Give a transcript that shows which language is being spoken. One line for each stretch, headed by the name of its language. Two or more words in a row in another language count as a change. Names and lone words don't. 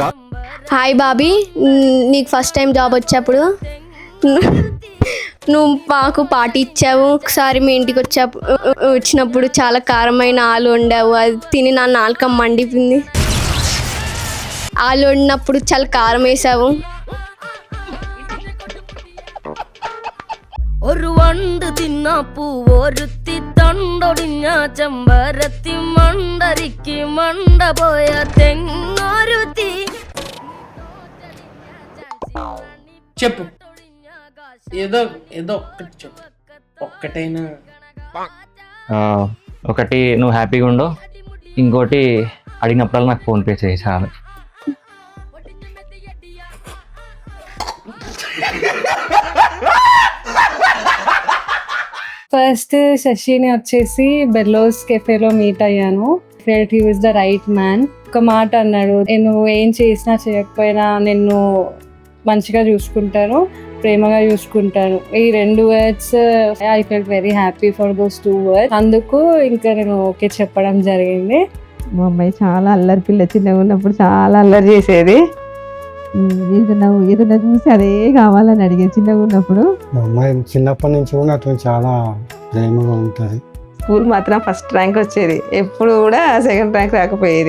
Telugu: హాయ్ బాబీ, నీకు
English: first time
Telugu: జాబ్ వచ్చేప్పుడు నువ్వు మాకు పార్టీ ఇచ్చావు. ఒకసారి మీ ఇంటికి వచ్చినప్పుడు చాలా కారమైన ఆలు వండావు. అది తిని నా నాలుక మండిపోయింది. ఆలు వండినప్పుడు చాలా కారం వేసావు.
Malayalam: ഒരു വണ്ട് തിന്നപ്പൂ ഒരുത്തി തണ്ടൊടിഞ്ഞ ചെമ്പരത്തി മണ്ടരിക്ക് മണ്ട പോയ തെങ്ങൊരുത്തി.
Telugu: చెప్పు, ఏదో ఏదో ఒక్కటి చెప్పు, ఒక్కటైనా. ఒకటి నువ్వు హ్యాపీగా ఉండు, ఇంకోటి అడిగినప్పుడల్లా నాకు ఫోన్పే చేయి చాలు. ఫస్ట్ శశిని వచ్చేసి బెల్లోస్ కెఫేలో మీట్ అయ్యాను.
English: felt he was the right man.
Telugu: ఒక మాట అన్నాడు, నేను ఏం చేసినా చేయకపోయినా నిన్ను మంచిగా చూసుకుంటాను, ప్రేమగా చూసుకుంటాను.
English: ఈ 2 words I felt very happy for those 2 words.
Telugu: అందుకు ఇంకా నేను ఓకే చెప్పడం జరిగింది. మా అమ్మాయి చాలా అల్లరి పిల్ల, చిన్నగా ఉన్నప్పుడు చాలా అల్లరి చేసేది. ఏదైనా చూసి అదే కావాలని అడిగేది చిన్నగా ఉన్నప్పుడు. మా అమ్మాయి చిన్నప్పటి నుంచి కూడా నాతో చాలా ప్రేమగా ఉంటుంది. స్కూల్ మాత్రం
English: first rank
Telugu: వచ్చేది, ఎప్పుడు కూడా
English: second rank
Telugu: రాకపోయేది.